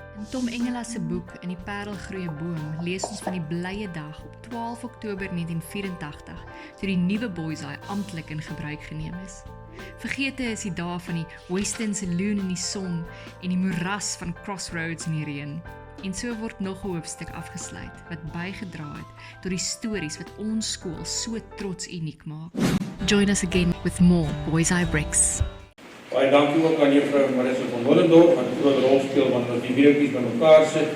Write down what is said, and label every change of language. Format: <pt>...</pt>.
<af>In Tom Engela se boek In die Parelgroeie Boom lees ons van die blye dag op 12 Oktober 1984 toe die nuwe Boyside amptelik in gebruik geneem is. Vergete is die dae van die Western Saloon in die son en die moeras van Crossroads in die reën. En so word nog 'n hoofstuk afgesluit wat bygedra het tot die stories wat ons skool so trots uniek maak.</af> <en>Join us again with more Boyside Bricks.</en> <af>Baie dankie ook aan juffrou Marissa van Willendorp wat 'n groot rol speel wanneer ons die videoetjies bymekaar sit.</af>